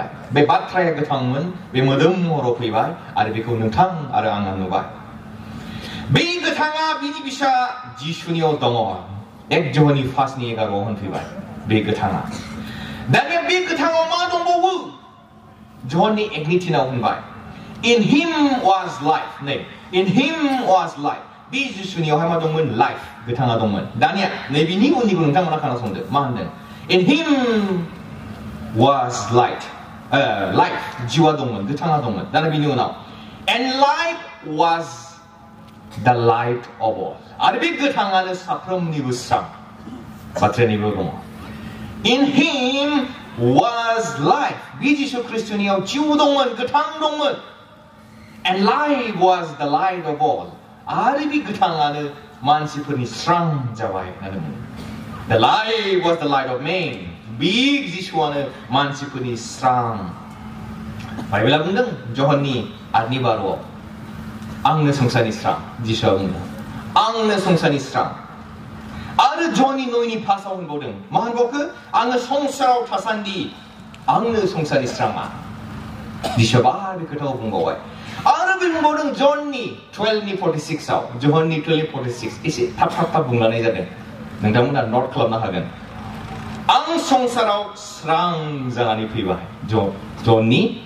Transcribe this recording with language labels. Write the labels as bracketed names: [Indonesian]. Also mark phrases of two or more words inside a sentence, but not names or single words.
[Bodo] बे बाथ्राया गोथांमोन बे मोदोम महराव फैबाय आरो बेखौ नोंथां आरो आङा नुबाय बे गोथाङा बिनि बिसा जिसुनियाव दङ 1 ज'ननि 5:11 आव होनफैबाय बे गोथाङा दानिया बे गोथाङाव मा दंबावो ज'ननि 1:3 आव होनबाय [English] in him was life [Bodo] नै [English] in him was life [Bodo] बे जिसुनियावहाय मा दंमोन लाइफ गोथाङा दंमोन दानिया नैबेनि उननिखौ नोंथांमोना खोनासंदो मा होनदों [English] in him was light [Bodo] life जिउआ दंमोन गोथाङा दंमोन दाना बिनि उनाव [English] and life was the light of all [Bodo] आरो बे गोथाङानो साफ्रोमनिबो स्रां बाथ्रानिबो दङ [English] in him was life [Bodo] बे जिसु ख्रिस्टनियाव जिउ दंमोन गोथां दंमोन [English] and life was the light of all [Bodo] आरो बे गोथाङानो मानसिफोरनि स्रां जाबाय होननानै बुङो [English] the light was the light of man [Bodo] बे जिसुआनो मानसिफोरनि स्रां बाइबेला बुंदों ज'हननि 8:12 आंनो संसारनि स्रां जिसुआ बुंदों आंनो संसारनि स्रां आरो ज'ननि 9:5 आव होनबावदों मा होनबावखो आङो संसाराव थासान्दि आंनो संसारनि स्राङा जिसुआ बे खोथाखौ बुंबावबाय आरो बे बुंबावदों ज'ननि 12:46 आव ज'हननि 12:46 एसे थाब बुंलांनाय जादों नोंथांमोना नट खालामनो हागोन आं संसाराव स्रां जानानै फैबाय ज'ननि